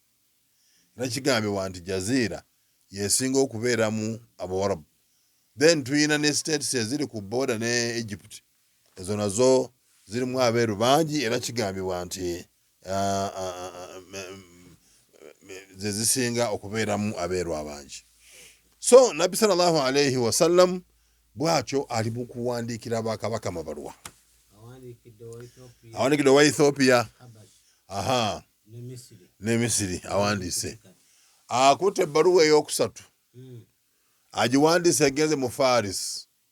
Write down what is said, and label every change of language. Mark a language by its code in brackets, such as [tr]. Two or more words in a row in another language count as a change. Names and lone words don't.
[lg] Era kigambibwa nti Jaziira yesinga okubeeramu Abawarabu. Then tuyina ne states eziri ku border ne Egypt, ezo nazo zirimu abeeru bangi, era kigambibwa nti ze zisinga okubeeramu abeeru abangi. So nabbi [ar] صلى الله عليه وسلم [lg] bw'atyo ali mu kuwandiikira bakabaka mabaluwa. Awandiikidde owa Ethiopia ne Misiri awandiise. Akutte ebbaluwa ey'okusatu agiwandiise egenze mu Faris.